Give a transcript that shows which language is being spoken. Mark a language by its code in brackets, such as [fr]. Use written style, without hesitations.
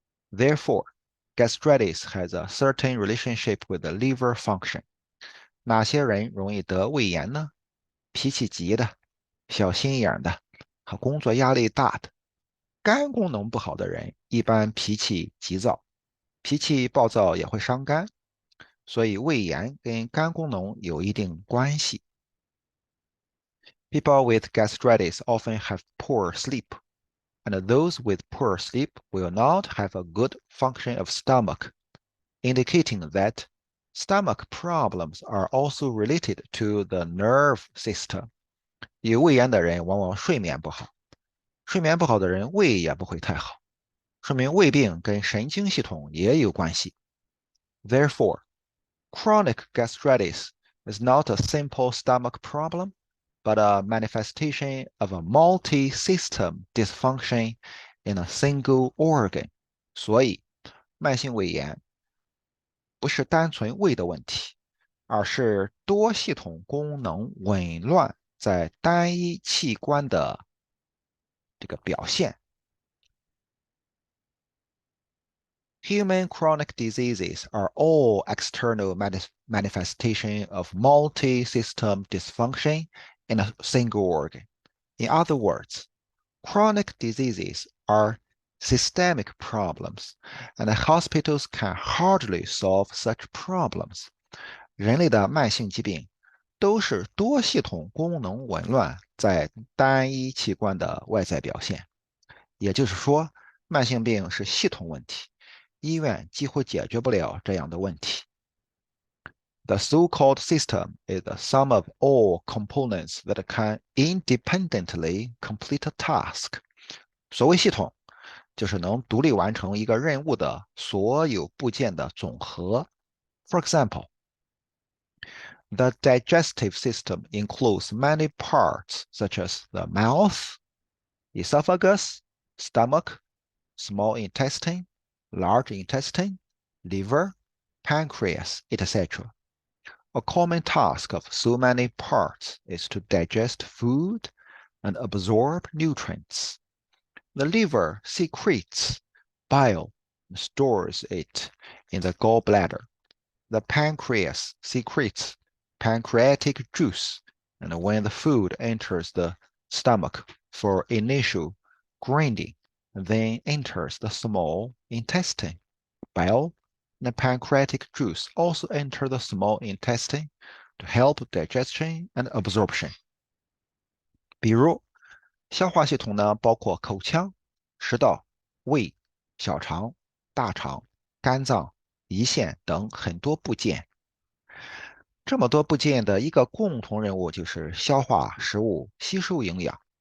[en] Therefore, gastritis has a certain relationship with the liver function. [zh] 哪些人容易得胃炎呢？脾气急的、小心眼的和工作压力大的。肝功能不好的人一般脾气急躁，脾气暴躁也会伤肝，所以胃炎跟肝功能有一定关系。 [en] People with gastritis often have poor sleep, and those with poor sleep will not have a good function of stomach, indicating that stomach problems are also related to the nerve system. [zh] 有胃炎的人往往睡眠不好，睡眠不好的人胃也不会太好，说明胃病跟神经系统也有关系。 [en] Therefore, chronic gastritis is not a simple stomach problem, but a manifestation of a multi-system dysfunction in a single organ. [zh] 所以，慢性胃炎不是单纯胃的问题，而是多系统功能紊乱在单一器官的这个表现。 [en] Human chronic diseases are all external manifestation of multi-system dysfunction in a single organ. In other words, chronic diseases are systemic problems, and hospitals can hardly solve such problems. [zh] 人类的慢性疾病都是多系统功能紊乱在单一器官的外在表现。也就是说，慢性病是系统问题。医院几乎解决不了这样的问题。 [en] The so-called system is the sum of all components that can independently complete a task. [zh] 所谓系统，就是能独立完成一个任务的所有部件的总和。 [en] For example, the digestive system includes many parts such as the mouth, esophagus, stomach, small intestine, large intestine, liver, pancreas, etc. A common task of so many parts is to digest food and absorb nutrients. The liver secretes bile and stores it in the gallbladder. The pancreas secretes pancreatic juice, and when the food enters the stomach for initial grinding, then enters the small intestine. Bile and pancreatic juice also enter the small intestine to help digestion and absorption. [zh] 比如，消化系统呢，包括口腔、食道、胃、小肠、大肠、肝脏、胰腺等很多部件。这么多部件的一个共同任务就是消化食物、吸收营养。